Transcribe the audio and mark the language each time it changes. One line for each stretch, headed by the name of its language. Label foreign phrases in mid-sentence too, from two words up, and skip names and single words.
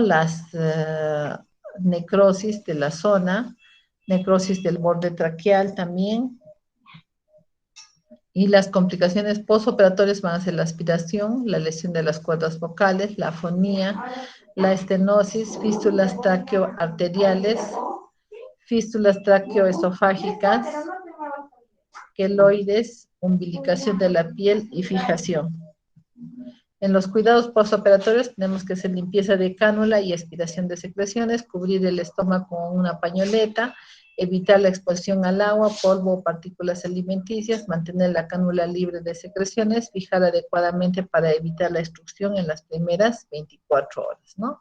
Spanish: Las necrosis de la zona, necrosis del borde traqueal también, y las complicaciones postoperatorias van a ser la aspiración, la lesión de las cuerdas vocales, la afonía, la estenosis, fístulas traqueoarteriales, fístulas traqueoesofágicas, queloides, umbilicación de la piel y fijación. En los cuidados postoperatorios tenemos que hacer limpieza de cánula y aspiración de secreciones, cubrir el estómago con una pañoleta, evitar la exposición al agua, polvo o partículas alimenticias, mantener la cánula libre de secreciones, fijar adecuadamente para evitar la obstrucción en las primeras 24 horas, ¿no?